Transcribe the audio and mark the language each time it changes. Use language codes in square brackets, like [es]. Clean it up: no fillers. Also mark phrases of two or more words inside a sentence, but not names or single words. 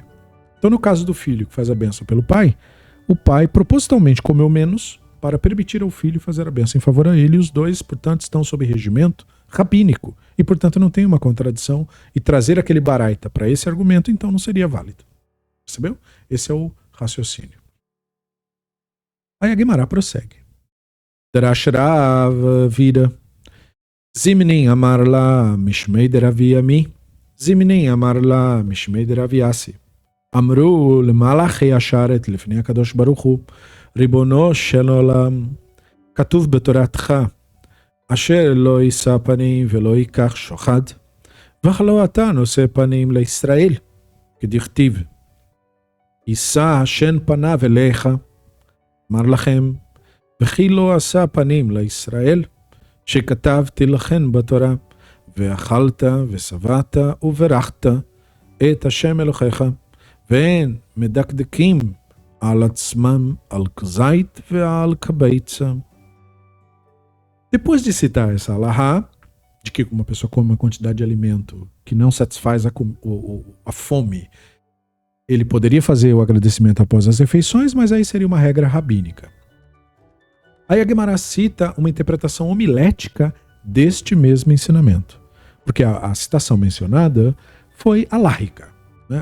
[pt] Então, no caso do filho que faz a bênção pelo pai, o pai propositalmente comeu menos para permitir ao filho fazer a bênção em favor a ele, e os dois, portanto, estão sob regimento rabínico, e, portanto, não tem uma contradição, e trazer aquele baraita para esse argumento, então, não seria válido. Percebeu? Esse é o raciocínio. Aí a Guimará prossegue. [arc] דרש רב עוירא. זימנין אמר לה משמיה דרבי אמי. זימנין אמר לה משמיה דרבי אסי. [he] Amru למלאכי השרת לפני הקדוש ברוך הוא, ריבונו של עולם, כתוב בתורתך, אשר לא יישא פנים ולא ייקח שוחד, וכלא אתה נושא פנים לישראל, כדכתיב, יישא השן פניו אליך, אמר לכם, וכי לא עשה פנים לישראל, שכתבתי לכן בתורה, ואכלת ושבעת וברכת את השם אלוהיך, ואין מדקדקים על עצמם על כזית ועל קבייצה. [pt] Depois de citar essa alahá, de que uma pessoa come uma quantidade de alimento que não satisfaz a fome, ele poderia fazer o agradecimento após as refeições, mas aí seria uma regra rabínica. Aí a Guimará cita uma interpretação homilética deste mesmo ensinamento, porque a citação mencionada foi alárrica, né?